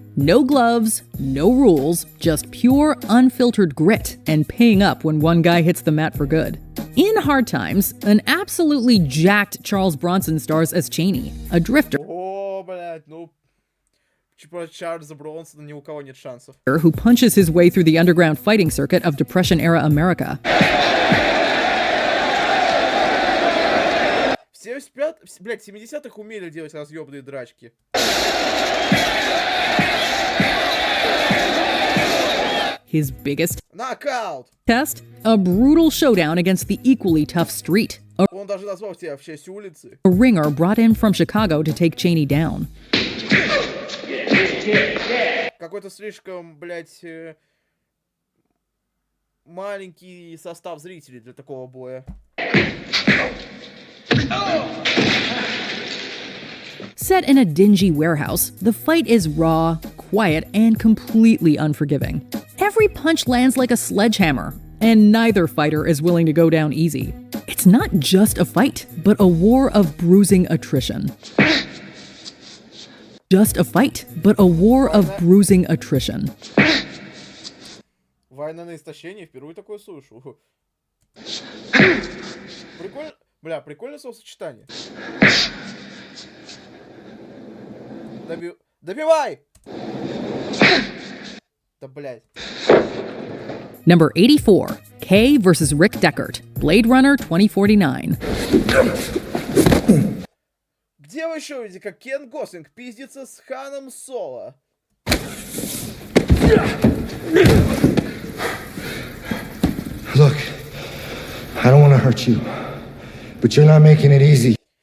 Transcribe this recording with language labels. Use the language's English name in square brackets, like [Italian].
[English] No gloves, no rules, just pure, unfiltered grit and paying up when one guy hits the mat for good. In Hard Times, an absolutely jacked Charles Bronson stars as Chaney, a drifter [Russian] О, блядь, ну... Типа Чарльза Бронсона ни у кого нет шансов. [English] who punches his way through the underground fighting circuit of Depression-era America. [Russian] Все спят... Блядь, в 70-х умели делать разъебные драчки. [English] His biggest [Russian] Нокаут! [English] test? A brutal showdown against the equally tough Street, [Russian] Он даже назвал себя в честь улицы. [English] a ringer brought in from Chicago to take Chaney down. [Russian] Какой-то слишком, блядь, маленький состав зрителей для такого боя. [English] Set in a dingy warehouse, the fight is raw, quiet, and completely unforgiving. Every punch lands like a sledgehammer, and neither fighter is willing to go down easy. It's not just a fight, but a war of bruising attrition. Just a fight, but a war of bruising attrition. [Russian] Война на истощение, впервые такое слышу. Прикольно, бля, прикольное словосочетание. Добивай! Да, блядь. [English] Number 84, Kay vs. Rick Deckard, Blade Runner 2049. [Russian] Где вы еще видите, как Кен Гослинг пиздится с Ханом Соло? [English] Look, I don't want to hurt you, but you're not making it easy.